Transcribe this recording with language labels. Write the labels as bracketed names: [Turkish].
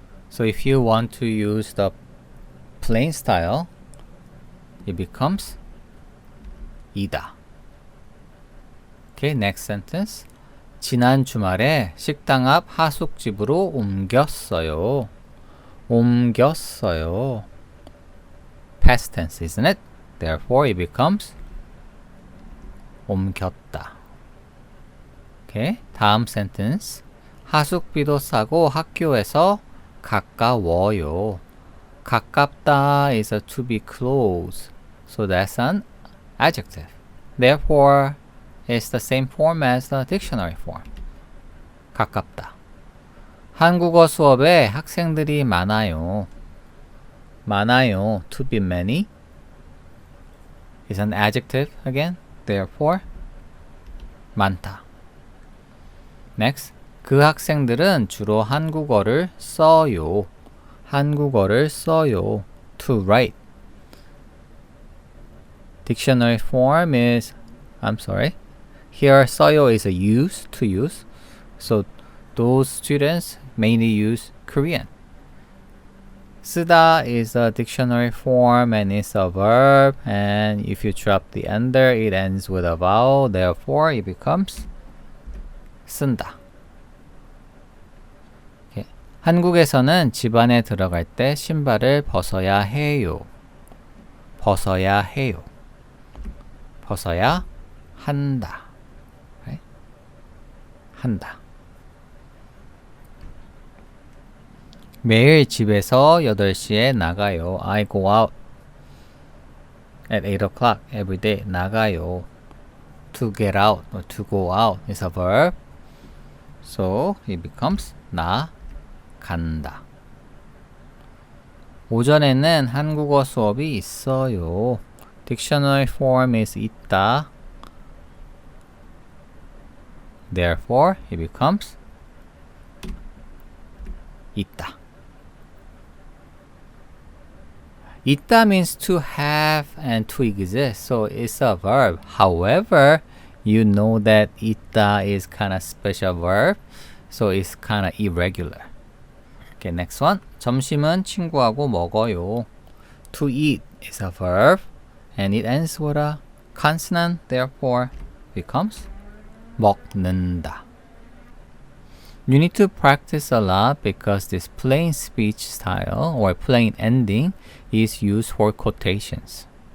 [English] So if you want to use the plain style, it becomes 이다. Okay, next sentence. [Korean] 지난 주말에 식당 앞 하숙집으로 옮겼어요. 옮겼어요. [English] Past tense, isn't it? Therefore, it becomes 옮겼다. [Korean] Okay, 다음 [English] sentence. [Korean] 하숙비도 싸고 학교에서 가까워요. [English] 가깝다 is a to be close. So that's an adjective. Therefore, it's the same form as the dictionary form. [Korean] 가깝다. 한국어 수업에 학생들이 많아요. [English] 많아요, to be many, is an adjective again. [Korean] Therefore, 많다. [English] Next, [Korean] 그 학생들은 주로 한국어를 써요. 한국어를 써요. [English] To write. Dictionary form is, here 써요 is a use, to use. So those students mainly use Korean. 쓰다 is a dictionary form and it's a verb, and if you drop the ender, it ends with a vowel. Therefore, it becomes 쓴다. Okay. [Korean] 한국에서는 집 안에 들어갈 때 신발을 벗어야 해요. 벗어야 해요. 벗어야 한다. [English] Right? [Korean] 한다. 매일 집에서 8시에 나가요. [English] I go out at 8 o'clock every day. [Korean] 나가요. [English] To get out or to go out is a verb. So it becomes 나간다. [Korean] 오전에는 한국어 수업이 있어요. [English] Dictionary form is 있다. [Korean] Therefore, it becomes 있다. [English] 있다 means to have and to exist, so it's a verb. However, you know that 있다 is kind of special verb, so it's kind of irregular. Okay, next one. [Korean] 점심은 친구하고 먹어요. [English] To eat is a verb, and it ends with a consonant, therefore becomes 먹는다. You need to practice a lot because this plain speech style or plain ending is used for quotations.